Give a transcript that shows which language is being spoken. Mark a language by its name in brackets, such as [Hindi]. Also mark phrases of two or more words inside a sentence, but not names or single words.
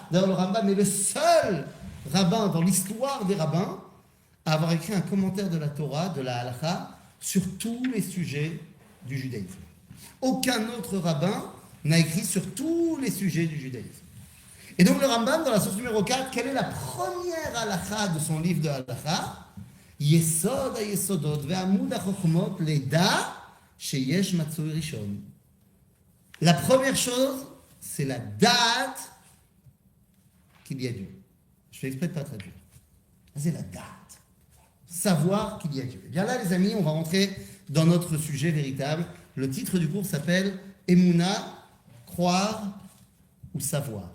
[French] D'ailleurs, le Rambam est le seul rabbin dans l'histoire des rabbins à avoir écrit un commentaire de la Torah, de la halakha, sur tous les sujets du judaïsme. Aucun autre rabbin n'a écrit sur tous les sujets du judaïsme. Et donc le Rambam, dans la source numéro 4, quelle est la première halakha de son livre de halakha? [Hebrew] יסוד היסודות ועמוד החכמות לידע שיש מצוי ראשון. [French] La première chose, c'est la date qu'il y a Dieu. Je fais exprès de ne pas traduire. C'est la date. Savoir qu'il y a Dieu. Et bien là, les amis, on va rentrer dans notre sujet véritable. Le titre du cours s'appelle Emouna, croire ou savoir.